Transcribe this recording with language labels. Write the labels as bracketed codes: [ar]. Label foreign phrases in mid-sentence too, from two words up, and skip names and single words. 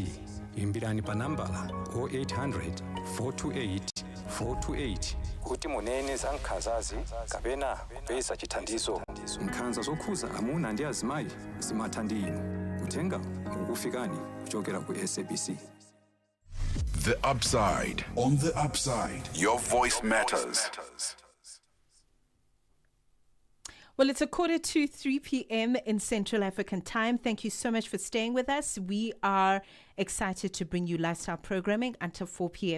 [ny] Imbirani pa nambala 0800 428 428 kuti munene za nkhanzazi kapena kupeza chithandizo. Nkhanza zokhuza amuna ndi azimayi zimatha ndi inu. Uthenga ukufikani kuchokera ku SABC. [en] The Upside. On the Upside, your voice matters. Well, it's 2:45 p.m. in Central African Time. Thank you so much for staying with us. We are excited to bring you lifestyle programming until 4 p.m.